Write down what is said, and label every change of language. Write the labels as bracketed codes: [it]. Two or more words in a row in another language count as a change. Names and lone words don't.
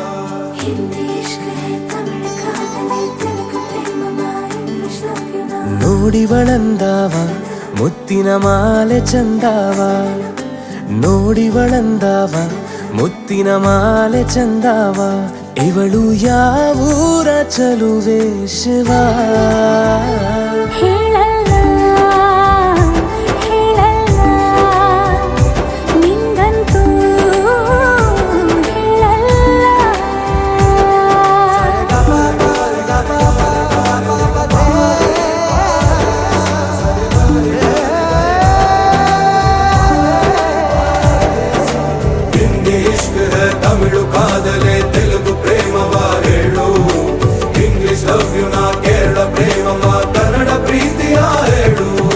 [kn] ಹಿಂದಿ [hi] इश्क़ है [kn] ತಮಿಳ್ ಕಾದಲಿ ತೆಲುಗು ಪ್ರೇಮ ಇಂಗ್ಲಿಷ್ [en] love you [kn] ನಾ ನೋಡಿವಳಂದಾವ ಮುತ್ತಿನ ಮಾಲೆ ಚಂದಾವ ನೋಡಿವಳಂದಾವ ಮುತ್ತಿನ ಮಾಲೆ ಚಂದಾವ ಇವಳು ಯಾವೂರ ಚಲುವೆ ಶಿವ ಹೇಳಲ್ಲ ಹೇಳಲ್ಲ ನಿಂಗಂತೂ ಹೇಳಲ್ಲ ಹಿಂದಿ [hi] इश्क़ है [kn] ತಮಿಳು ಕಾದಲೆ ತೆಲುಗು ಪ್ರೇಮವ ಹೇಳು ಇಂಗ್ಲಿಷ್ [en] love you [kn] ನಾ ಕೇರಳ ಪ್ರೇಮವ ಕನ್ನಡ ಪ್ರೀತಿಯ ಹೇಳು